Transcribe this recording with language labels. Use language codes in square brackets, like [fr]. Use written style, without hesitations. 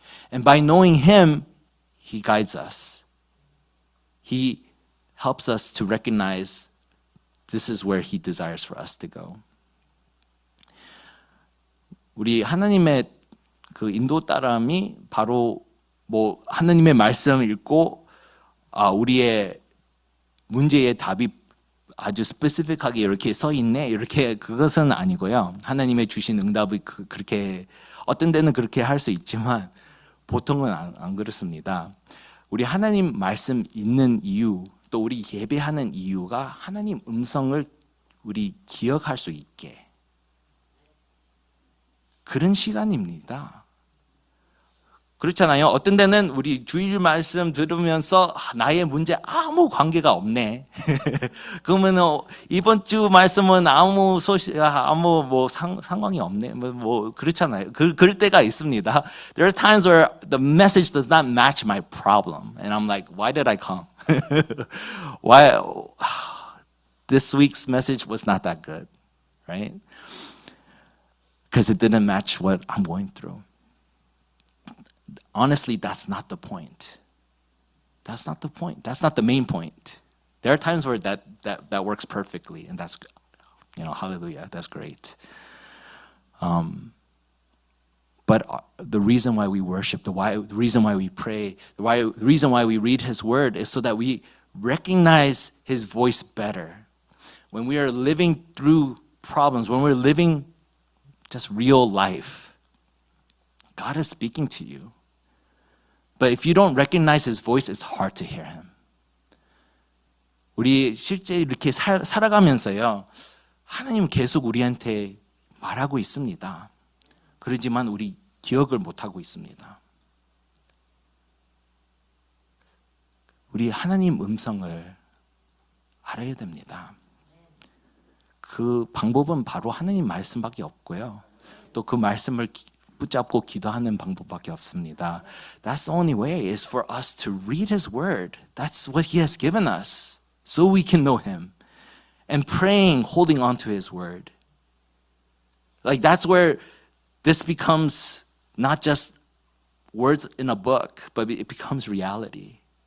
[en] And by knowing Him, He guides us. He helps us to recognize this is where He desires for us to go. [ko] 우리 하나님의 그 인도 따름이 바로 뭐 하나님의 말씀을 읽고 우리의 문제의 답이 아주 스페시픽하게 이렇게 써 있네 이렇게 그것은 아니고요. 하나님의 주신 응답이 그렇게 어떤 데는 그렇게 할 수 있지만 보통은 안 그렇습니다. 우리 하나님 말씀 읽는 이유 또 우리 예배하는 이유가 하나님 음성을 우리 기억할 수 있게 그런 시간입니다. 그렇잖아요. 어떤 데는 우리 주일 말씀 들으면서 나의 문제 아무 관계가 없네. 그러면 이번 주 말씀은 아무 소식, 아무 뭐 상관이 없네. 뭐 그렇잖아요. 그럴 때가 있습니다. [en] There are times where the message does not match my problem, and I'm like, why did I come? Why? This week's message was not that good, right? Because it didn't match what I'm going through. Honestly, that's not the point. That's not the point. That's not the main point. There are times where that works perfectly, and that's, hallelujah, that's great. But the reason why we worship, the reason why we pray, the reason why we read His Word is so that we recognize His voice better. When we are living through problems, when we're living just real life, God is speaking to you. But if you don't recognize His voice, it's hard to hear Him. [ko] 우리 실제 이렇게 살아가면서요, 하나님 계속 우리한테 말하고 있습니다. 그러지만 우리 기억을 못하고 있습니다. 우리 하나님 음성을 알아야 됩니다. 그 방법은 바로 하나님 말씀밖에 없고요. 또 그 말씀을 붙잡고 기도하는 방법밖에 없습니다. [en] That's the only way is for us to read His Word. That's what He has given us so we can know Him. And praying, holding on to His Word. Like that's where this becomes not just words in a book, but it becomes reality.